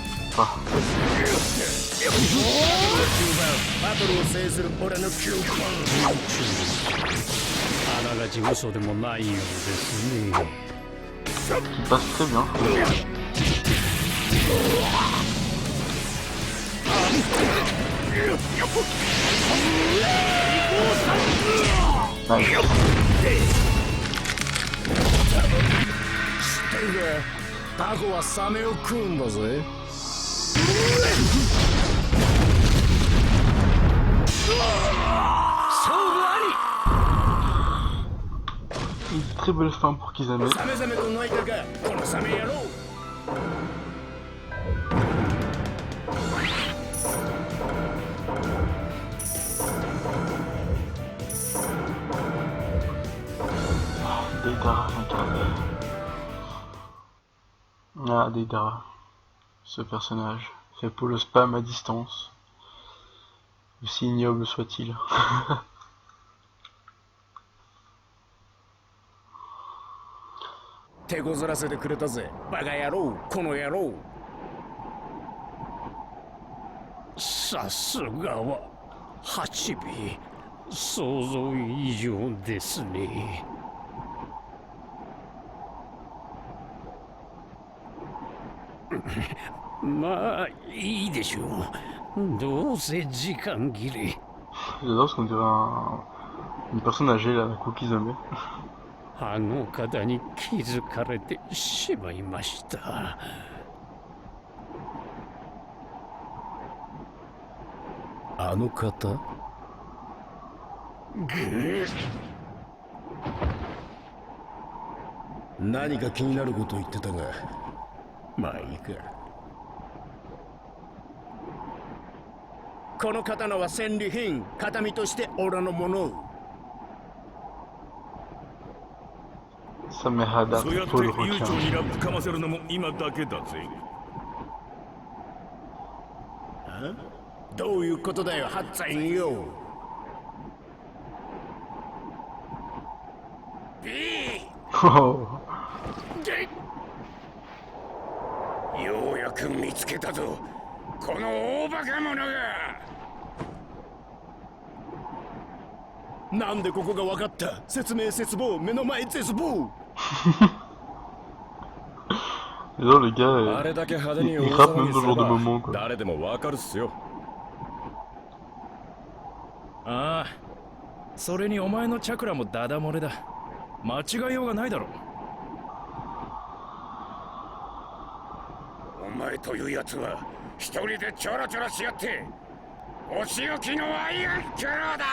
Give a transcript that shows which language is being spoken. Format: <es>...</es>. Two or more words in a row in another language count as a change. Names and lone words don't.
<fr>pas.</fr> <ja>バトルを制する俺の9番。あながち嘘でもないようですね。</ja> <fr>Qui passe très bien. Nice.</fr> <ja>知ってるか、タコはサメを食うんだぜ。</ja> <fr>Une très belle fin pour Kisame.</fr> <ja>サメザメと泣いたか、このサメ野郎。</ja> <fr>Deidara incarné. Ah, Deidara. Ce personnage, fait pour le spam à distance. Aussi ignoble soit-il.</fr> <ja>手こずらせてくれたぜ、バカ野郎、この野郎。さすがは8尾、想像以上ですね。まあいいでしょう。どうせ時間切れ。</ja> <fr>J'adore parce qu'on dirait une personne âgée là, avec Kisame.</fr> <ja>あの方に気づかれてしまいました。あの方？何か気になること言ってたが、まあいいか。この刀は戦利品、形見として俺のもの。 Samehada そうやって</ja> <fr>pour le</fr> <ja>悠長</ja> <fr>requin.</fr> <ja>にラップかませるのも今だけだぜ。どういうことだよ、ハッツァインよ。 Oh. ようやく見つけたぞ、この大バカ者が。なんでここが分かった？説明絶望、目の前絶望。</ja> <fr>Genre le gars,</fr> <ja>あれだけ派手に</ja> <fr>il</fr> <ja>大</ja> <fr>rappe</fr> <ja>騒</ja> <fr>même</fr> <ja>ぎ</ja> <fr>dans</fr> <ja>す</ja> <fr>ce</fr> <ja>れ</ja> <fr>genre de</fr> <ja>ば</ja> <fr>moment quoi.</fr> <ja>誰でもわかるっすよ。ああ、それにお前のチャクラもダダ漏れだ。間違いようがないだろ。お前というやつは一人でちょろちょろしやってお仕置きのアイアンキャラだ。</ja>